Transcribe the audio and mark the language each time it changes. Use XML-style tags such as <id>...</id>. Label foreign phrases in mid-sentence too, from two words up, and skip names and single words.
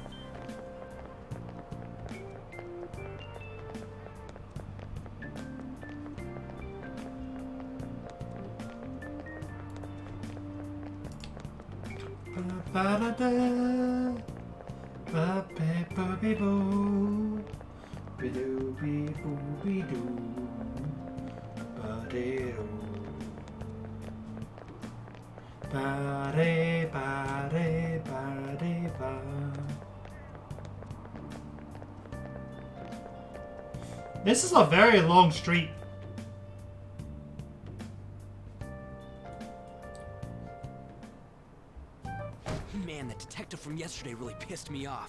<en>Ba-da-da. Ba-ba-ba-ba-boo. Be-doo-be-boo-be-doo. Ba-de-doo. Ba-de-ba-de-ba-de-ba. This is a very long street. Man, that detective from yesterday really pissed me off.</en>